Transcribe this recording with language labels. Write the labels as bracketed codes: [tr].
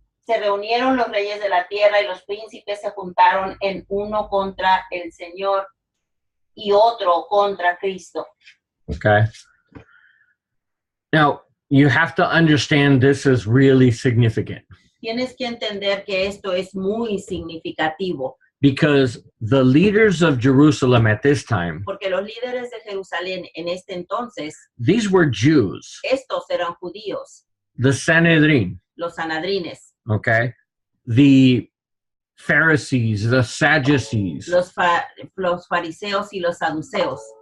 [es] se reunieron los reyes de la tierra y los príncipes se juntaron en uno contra el Señor y otro contra Cristo. [en] Okay. Now, you have to understand this is really significant [es] Tienes que entender que esto es muy significativo, [en] because the leaders of Jerusalem at this time, [es] porque los líderes de Jerusalén en este entonces, [en] these were Jews, [es] estos eran judíos, [en] the Sanhedrin, [es] los sanadrines, [en] okay? The Pharisees, the Sadducees, [es] los fariseos y los saduceos,